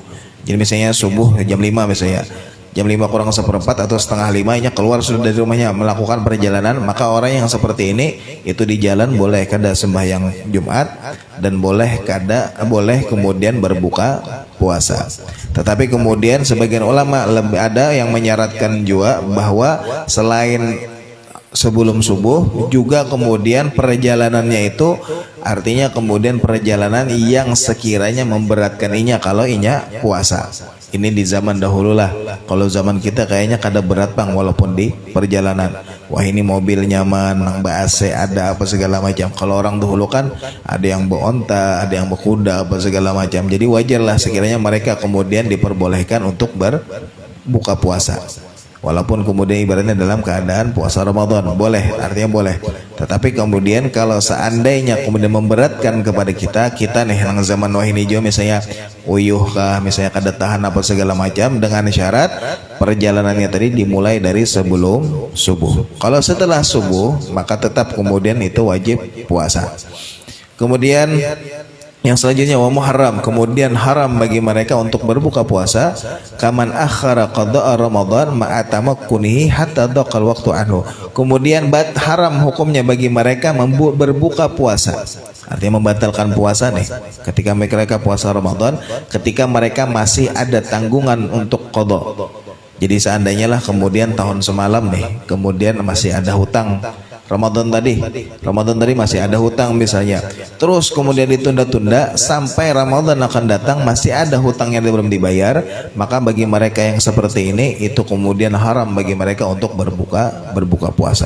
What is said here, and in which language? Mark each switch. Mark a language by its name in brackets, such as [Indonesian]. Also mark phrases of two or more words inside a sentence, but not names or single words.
[Indonesian] Jadi misalnya subuh jam 5 misalnya, jam 5 kurang seperempat atau setengah 5 nya keluar sudah dari rumahnya melakukan perjalanan, maka orang yang seperti ini itu di jalan boleh kada sembahyang Jumat dan boleh kemudian berbuka puasa. Tetapi kemudian sebagian ulama ada yang menyaratkan juga bahwa selain sebelum subuh juga kemudian perjalanannya itu artinya kemudian perjalanan yang sekiranya memberatkan inya kalau inya puasa. Ini di zaman dahulu lah. Kalau zaman kita kayaknya kada berat bang walaupun di perjalanan. Wah ini mobil nyaman, nang AC ada apa segala macam. Kalau orang dahulu kan ada yang beronta, ada yang berkuda apa segala macam. Jadi wajarlah sekiranya mereka kemudian diperbolehkan untuk berbuka puasa. Walaupun kemudian ibaratnya dalam keadaan puasa Ramadan, boleh, artinya boleh. Tetapi kemudian kalau seandainya kemudian memberatkan kepada kita nih yang zaman wahini juga misalnya uyuh kah, misalnya kada tahan apa segala macam, dengan syarat perjalanannya tadi dimulai dari sebelum subuh. Kalau setelah subuh maka tetap kemudian itu wajib puasa. Kemudian yang selanjutnya [Arabic] ومحرم, [Indonesian] kemudian haram bagi mereka untuk berbuka puasa [Arabic] كمن أخر قضاء رمضان مع تمكنه حتى دخل وقت عنه. [Indonesian] Kemudian haram hukumnya bagi mereka berbuka puasa. Artinya membatalkan puasa nih ketika mereka puasa Ramadan ketika mereka masih ada tanggungan untuk qada. Jadi seandainya lah kemudian tahun semalam nih kemudian masih ada hutang Ramadan tadi masih ada hutang misalnya, terus kemudian ditunda-tunda sampai Ramadan akan datang masih ada hutang yang belum dibayar, maka bagi mereka yang seperti ini itu kemudian haram bagi mereka untuk berbuka puasa.